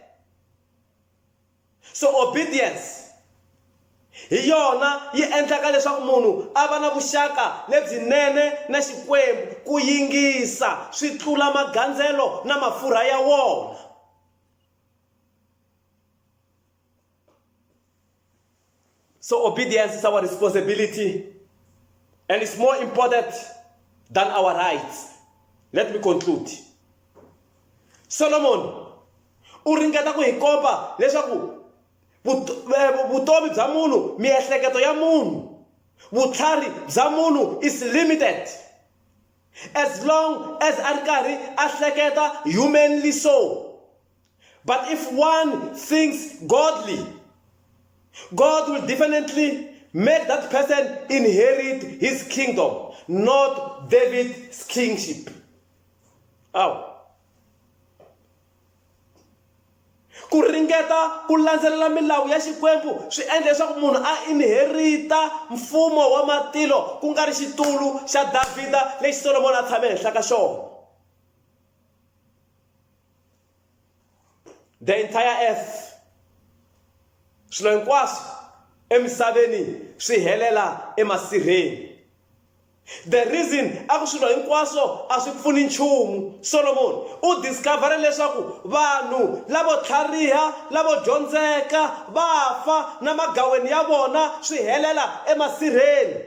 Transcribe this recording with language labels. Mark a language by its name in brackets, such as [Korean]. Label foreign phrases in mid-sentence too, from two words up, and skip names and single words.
[English] So obedience [Tsonga] hi yona yi endlaka leswaku munhu a va na vuxaka lebyinene na Xikwembu, ku yingisa swi tlula magandzelo na mafurha ya wona. [English] So obedience is our responsibility, and it's more important than our rights. Let me conclude. [Tsonga] Solomon u ringeta ku hi komba leswaku vutomi bya munhu, miehleketo ya munhu, vutlhari bya munhu [English] is limited as long as [Tsonga] a ri karhi a hleketa [English] humanly so. But if one thinks godly, God will definitely make that person inherit his kingdom, not David's kingship. [Tsonga] Ku ringeta ku landzelela milawu ya Xikwembu swi endla leswaku munhu a inherita mfumo wa matilo, ku nga ri xitulu xa Davhida lexi Solomon a tshame henhla ka xona. [English] The entire earth, [Tsonga] swilo hinkwaswo emisaveni swi helela emasirheni. [English] The reason [Tsonga] a ku swilo hinkwaswo a swi pfuni nchumu, Solomon u discover leswaku vanhu lavo tlhariha lavo dyondzeka va fa na magaweni ya vona swi helela emasirheni.